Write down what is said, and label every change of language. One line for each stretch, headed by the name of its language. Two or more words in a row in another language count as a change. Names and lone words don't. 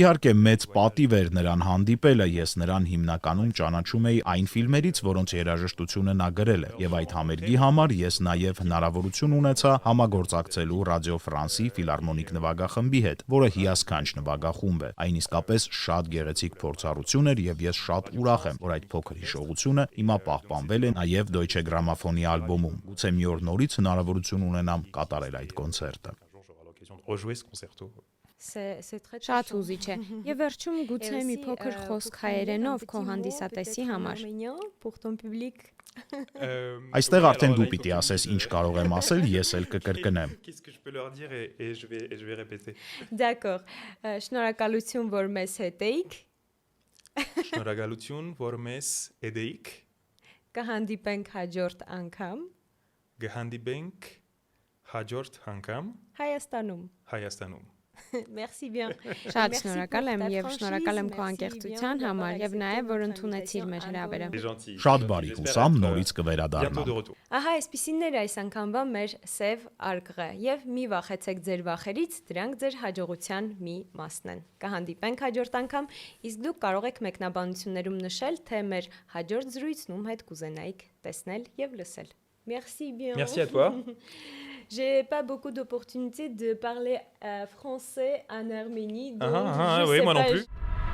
Armenian: իհարկե մեծ պատիվ էր նրան հանդիպելը, ես նրան հիմնականում ճանաչում էի այն ֆիլմերից, որոնց երաժշտությունը նա գրել է, եւ այդ համերգի համար ես նաեւ հնարավորություն ունեցա համագործակցելու Ռադիո Ֆրանսի ֆիլհարմոնիկ նվագախմբի հետ, որը հիասքանչ նվագախումբ է։ Այն իսկապես շատ գեղեցիկ փորձառություն էր եւ ես շատ ուրախ եմ, որ այդ փոքր հիշողությունը հիմա պահպանվել է նաեւ Deutsche Grammophon-ի ալբոմում։ Գուցե մի օր նորից հնարավորություն ունենամ կատարել այդ կոնցերտը։
French: j'aurai l'occasion de rejouer ce concerto. C'est très
Armenian: Շատ հուզիչ է։ Եվ վերջում գուցե մի փոքր խոսք հայերենով քո հանդիսատեսի համար։
French: Pour ton public.
Armenian: Այստեղ արդեն դու պիտի ասես ինչ կարող եմ ասել, ես էլ կկրկնեմ։
French: Qu'est-ce que je peux leur dire et je vais répéter. D'accord.
Armenian: Շնորհակալություն, որ մեզ հետ էիք։ Շնորհակալություն, որ մեզ edeyik, Կհանդիպենք հաջորդ անգամ գհանդիպենք հաջորդ անգամ Հայաստանում։ Հայաստանում։
French: Merci bien.
Armenian: Շատ շնորհակալ եմ եւ շնորհակալ եմ քո անկեղծության համար եւ նաեւ որ ընդունեցիր մեր հրավերը։
French: C'est gentil.
Armenian: Շատ բարի, հուսամ նորից
French: Bientôt
Armenian: կվերադառնամ։
French: de retour.
Armenian: Ահա այսպիսին էր այս անգամվա մեր սև արգղը եւ մի վախեցեք ձեր վախերից, դրանք ձեր հաջողության մի մասն են։ Կհանդիպենք հաջորդ անգամ, իսկ դուք կարող եք մեկնաբանություններում նշել, թե մեր հաջորդ զրույցնում հետ կուզենայիք տեսնել եւ լսել։
French: Merci bien. Merci à toi. J'ai pas beaucoup d'opportunités de parler français en Arménie, donc je oui, sais moi non pas, plus.